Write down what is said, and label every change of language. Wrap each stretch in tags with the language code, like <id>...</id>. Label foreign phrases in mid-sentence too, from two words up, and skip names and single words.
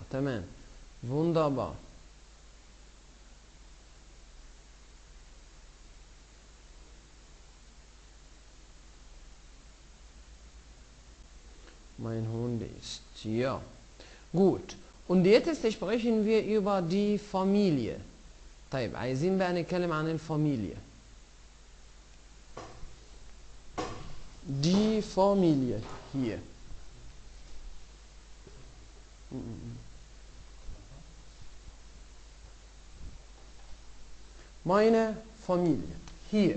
<ar>تمام،</ar> <de>wunderbar. Mein Hund ist, ja. Gut. Und jetzt sprechen wir über die Familie.</de> <ar>طيب عايزين بقى نتكلم عن الفاميليا.</ar> <de>Die Familie hier. Meine Familie. Hier.</de>